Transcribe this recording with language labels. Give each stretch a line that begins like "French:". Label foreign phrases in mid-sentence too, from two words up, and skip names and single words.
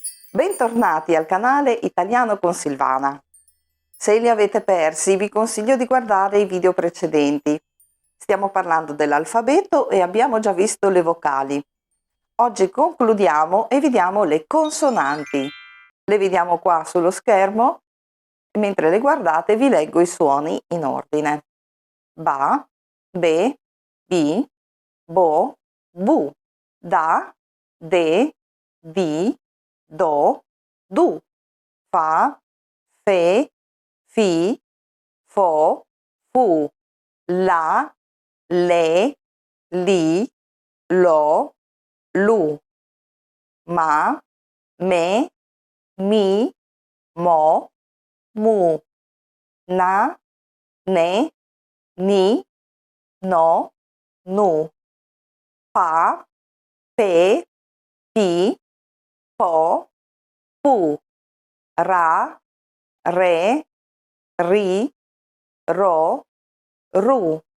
Italian: Bentornati al canale Italiano con Silvana. Se li avete persi, vi consiglio di guardare i video precedenti. Stiamo parlando dell'alfabeto e abbiamo già visto le vocali. Oggi concludiamo e vediamo le consonanti. Le vediamo qua sullo schermo e mentre le guardate vi leggo i suoni in ordine. Ba, be, bi, bo, bu, da, de, di, do, du, fa, fe, fi, fo, fu, la, le, li, lo, lu, ma, me, mi, mo, mu, na, ne, ni, no, nu, pa, pe, pi, po, pu, ra, re, ri, ro, ru,